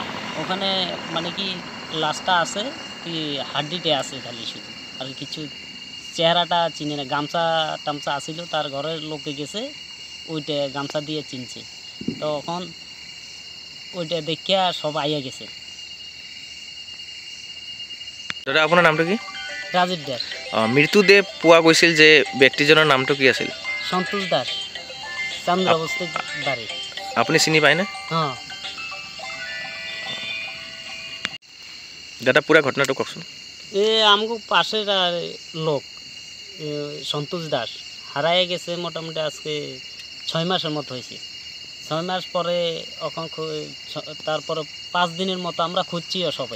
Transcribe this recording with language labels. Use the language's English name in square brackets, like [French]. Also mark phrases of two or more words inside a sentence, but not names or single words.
[Bangla] ওখানে মানে কি লাশটা আছে কি হাড্ডিতে আছে খালি শুধু, আর কিছু চেহারাটা চিনে না। গামছা টামছা আসিল, তার ঘরের লোকে গেছে ওইটা গামছা দিয়ে চিনছে। তো এখন ওইটা দেখিয়া সব আইয়া গেছে। [Assamese] দাদা আপোনাৰ নামটো কি? রাজীৱ দাস। মৃত্যুদেহ পোৱা গৈছিল যে ব্যক্তিজনৰ নামটো কি আছিল? [Bangla] সন্তোষ দাস, চন্দ্রবস্তি বাড়ি। [Assamese] আপুনি চিনি পায়নে? [Bangla] হ্যাঁ। দাদা পুরা ঘটনাটা কওকচোন। আমগো পাশের লোক সন্তোষ দাস হারায় গেছে মোটামুটি আজকে 6 মাসের মতো হয়েছে। 6 মাস পরে এখন তারপরে 5 দিনের মতো আমরা খুঁজছিও সবাই।